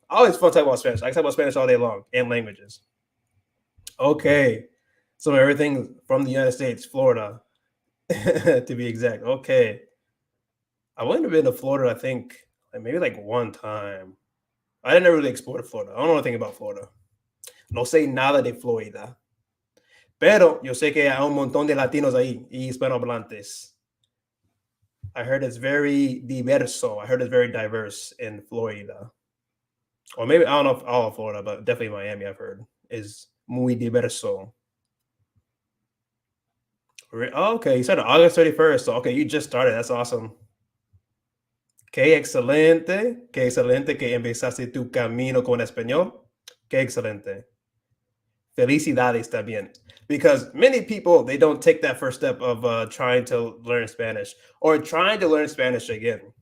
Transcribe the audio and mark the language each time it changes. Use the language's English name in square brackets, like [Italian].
[English] Always fun talking about Spanish. I can talk about Spanish all day long and languages. Okay. So everything from the United States, Florida, to be exact. Okay. I've only been to Florida, I think, like maybe like one time. I didn't really explore Florida. I don't know anything about Florida. [Spanish] No sé nada de Florida. Pero yo sé que hay un montón de latinos ahí y hispanohablantes. [English] I heard it's very diverso. I heard it's very diverse in Florida. Or maybe, I don't know if all of Florida, but definitely Miami, I've heard, is [Spanish] muy diverso. [English] Oh, okay, you said August 31st. So, okay, you just started. That's awesome. [Spanish] Qué excelente que empezaste tu camino con español. Qué excelente. Felicidades también. [English] Because many people, they don't take that first step of trying to learn Spanish or trying to learn Spanish again.